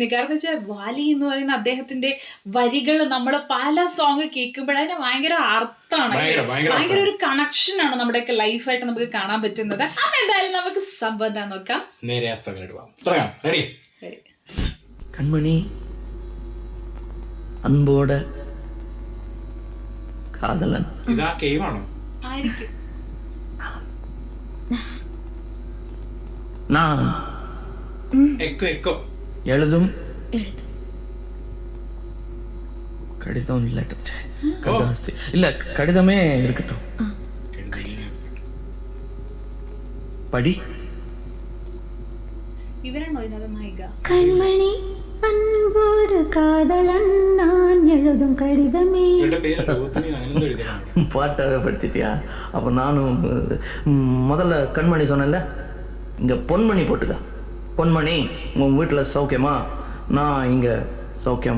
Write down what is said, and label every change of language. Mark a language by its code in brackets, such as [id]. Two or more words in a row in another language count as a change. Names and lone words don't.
[ml] കാരണം വെച്ചാൽ വാലി എന്ന് പറയുന്ന അദ്ദേഹത്തിന്റെ വരികൾ നമ്മൾ പല സോങ് കേൾക്കുമ്പോൾ അതിന് ഭയങ്കര അർത്ഥമാണ്, ഭയങ്കര ഒരു കണക്ഷൻ ആണ് നമ്മുടെയൊക്കെ ലൈഫായിട്ട് നമുക്ക് കാണാൻ പറ്റുന്നത്. അപ്പൊ എന്തായാലും നമുക്ക് സംബന്ധം നോക്കാം. നേരെ റെഡി. കൺമണി അൻപോട് കാതലൻ. ഇതാ കേവാണോ? ആയിരിക്കും. [ta] நான் எழுதும் கடிதம் இல்ல கடிதமே இருக்கட்டும். படி. [ml] இவராണോ ഇതിനകത്ത് നായിക? [ta] கண்மணி அன்போடு காதலன் நான் எழுதும் கடிதமே. பாட்டாவே படிச்சிட்டியா? அப்ப நானும் முதல்ல கண்மணி சொன்னேன்ல, இங்க பொன்மணி போட்டுக்க. பொன்மணி, உன் வீட்டுல சௌக்கியமா? நான் இங்க சௌக்கியம்.